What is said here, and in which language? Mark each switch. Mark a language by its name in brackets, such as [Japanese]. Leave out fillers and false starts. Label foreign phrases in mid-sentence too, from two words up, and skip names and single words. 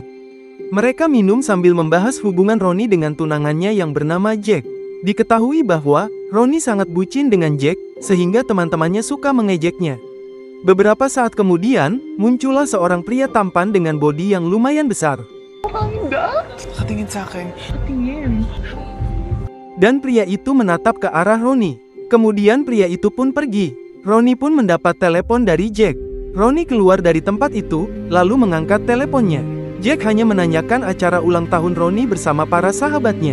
[Indonesian] Mereka minum sambil membahas hubungan Ronnie dengan tunangannya yang bernama Jack. Diketahui bahwa Ronnie sangat bucin dengan Jack, sehingga teman-temannya suka mengejeknya. Beberapa saat kemudian, muncullah seorang pria tampan dengan bodi yang lumayan besar. [Filipino] Nakatingin sa akin. [Indonesian] Dan pria itu menatap ke arah Ronnie. Kemudian pria itu pun pergi. Ronnie pun mendapat telepon dari Jack. Ronnie keluar dari tempat itu, lalu mengangkat teleponnya. Jack hanya menanyakan acara ulang tahun Ronnie bersama para sahabatnya.